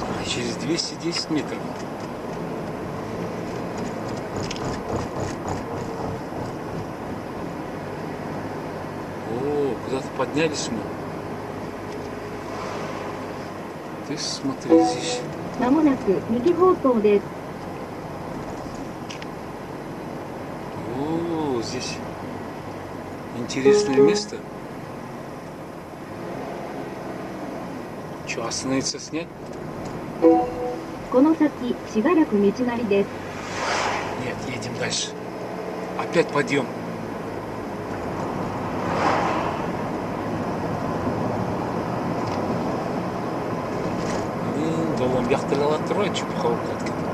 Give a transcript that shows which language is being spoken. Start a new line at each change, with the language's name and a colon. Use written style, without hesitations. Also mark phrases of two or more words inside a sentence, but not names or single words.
Russian: Через 210 метров. О, куда-то поднялись мы. Ты смотри, здесь.
Japanese: まもなく右方向です。
Russian: О, здесь интересное место. Что, остановиться снять?
Japanese: この先、しばらく道なりです。
Russian: Нет, едем дальше. Опять подъем. Долом яхталала трое чупхал катки.